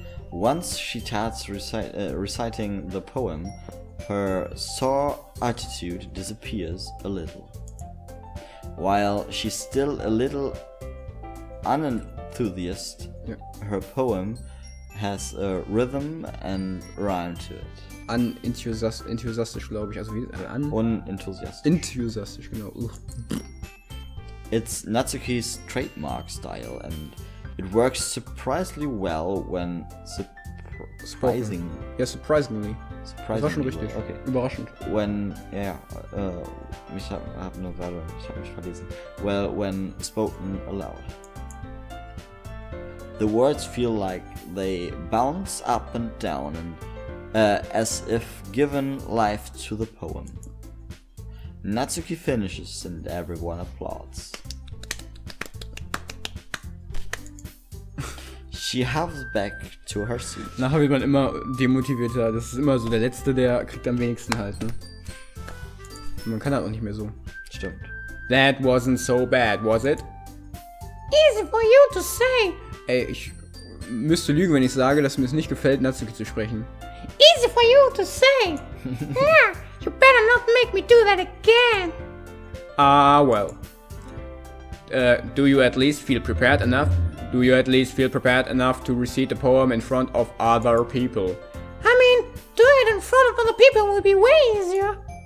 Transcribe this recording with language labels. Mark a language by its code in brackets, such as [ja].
[en] Once she starts reciting the poem, her sour attitude disappears a little. While she's still a little unenthusiastic, her poem has a rhythm and rhyme to it. [de] Enthusiastisch, glaube ich. Also wie [en] Unenthusiastic. [de] Enthusiastisch, genau. [en] It's Natsuki's trademark style and it works surprisingly well when surprisingly. [de] Ja, surprisingly. Das war schon richtig. Okay. Überraschend. When, ich hab nur Wörter, ich hab mich verlesen. [en] Well, when spoken aloud. The words feel like they bounce up and down and as if given life to the poem. Natsuki finishes and everyone applauds. She hops back to her seat. [de] Nachher wird man immer demotivierter. Das ist immer so, der Letzte, der kriegt am wenigsten halt, ne? Und man kann halt auch nicht mehr so. Stimmt. [en] That wasn't so bad, was it? Easy for you to say. [de] Ey, ich müsste lügen, wenn ich sage, dass mir es nicht gefällt, Natsuki zu sprechen. [en] Easy for you to say. Yeah, you better not make me do that again. Ah, well. Do you at least feel prepared enough? Do you at least feel prepared enough to recite the poem in front of other people? I mean, doing it in front of other people will be way easier.